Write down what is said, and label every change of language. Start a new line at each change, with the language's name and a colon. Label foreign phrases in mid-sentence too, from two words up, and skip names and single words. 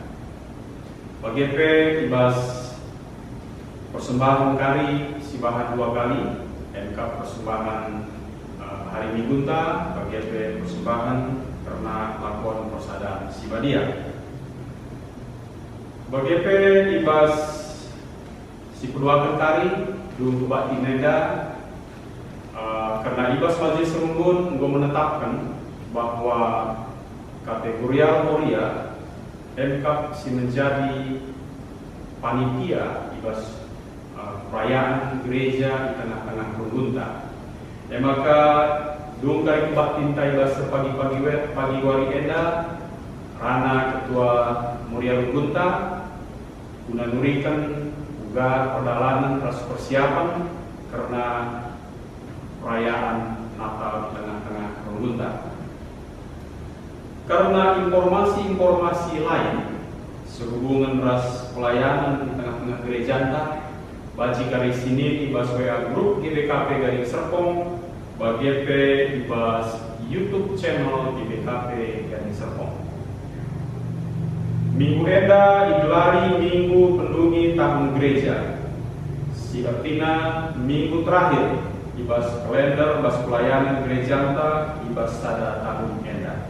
Batak Karo: Bagepe ibas persembahan kari si bahan 2 kali, engkap persembahan hari Minggunta, bagepe persembahan karena lakon persada si badia. Bagepe ibas si keduakan kari dung kebaktiin enda.
Indonesian: Karena
Batak Karo: ibas majelis runggun
Indonesian: gue menetapkan bahwa kategorial Moria engkap si menjadi panitia ibas perayaan gereja di tengah-tengah runggunta.
Batak Karo: Maka dung kari kebaktinta ibas pagi wari enda rana ketua Moria runggunta guna nurikan juga perdalanan ras persiapan karena
Indonesian: perayaan Natal di tengah-tengah
Batak Karo: runggunta.
Indonesian: Karena informasi-informasi lain sehubungan ras pelayanan di tengah-tengah gereja anda,
Batak Karo: baji kari sini ibas
Indonesian: WA grup GBKP Gading Serpong, bagepe ibas YouTube channel GBKP Gading Serpong.
Batak Karo: Minggu enda digelari Minggu Pendungi Tahun Gereja. Si artinya minggu terakhir ibas kalender ibas pelayanan gereja anda ibas sada tahun enda.